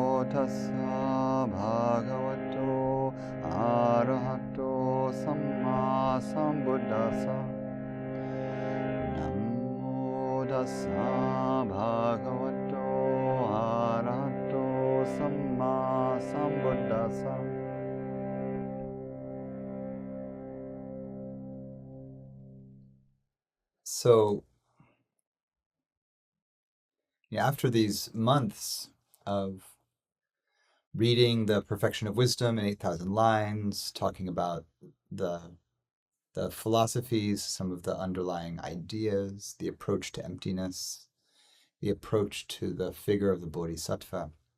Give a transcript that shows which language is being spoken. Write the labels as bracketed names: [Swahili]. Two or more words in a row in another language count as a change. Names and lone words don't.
[Pali] tassa bhagavato arahato samma sambuddhassa. Namo tassa bhagavato arahato samma sambuddhassa. [English] So, after these months of reading The Perfection of Wisdom in 8,000 lines, talking about the philosophies, some of the underlying ideas, the approach to emptiness, the approach to the figure of the Bodhisattva,